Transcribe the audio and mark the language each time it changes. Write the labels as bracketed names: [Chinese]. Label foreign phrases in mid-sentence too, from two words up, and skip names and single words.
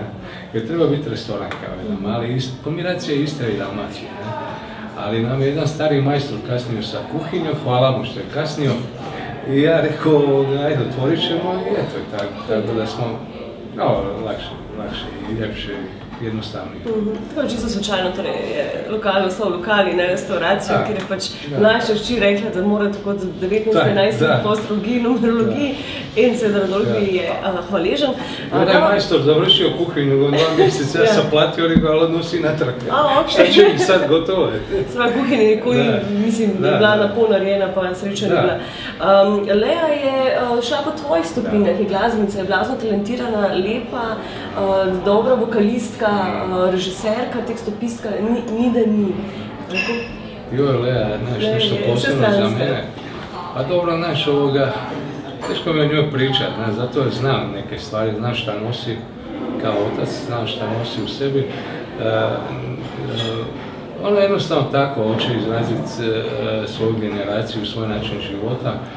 [Croatian] Jer treba biti restoran kao jedan mali, kombinacija Istre i Dalmacije, ne? Ali nam je jedan stari majstor kasnio sa kuhinjom, hvala mu što je kasnio. I ja rekao, ajde, otvorit ćemo i eto, tako da smo lakše i ljepše i jednostavnije. [Slovenian] Tako je čisto slučajno, torej je lokal ostal lokal in ne restauracija, ker je pač mlajša hči rekla, da mora tako od 19-11 po astrologiji, numerologiji in seveda Rodolfi je hvaležen. [Croatian] Onda je majstor završio kuhinju, 2 mjeseca ja sam platio, ali nosi natrag. Šta će mi sad, gotovo je. [Slovenian] Svoja kuhinja nikoli, mislim, je bila napolno narejena, pa srečo ni bila. Lea je šla po tvojih stopinjah, je glasbenica, je blazno talentirana, lepa, dobra vokalistka, režiserka, tekstopistka, ni da ni. [Croatian] Joj, Lea, znaš, nešto posebno za mene. Pa dobro, znaš, teško mi o njoj pričat, zato jer znam neke stvari, znam šta nosi kao otac, znam šta nosi u sebi. Ona jednostavno tako hoće izraziti svoju generaciju, svoj način života.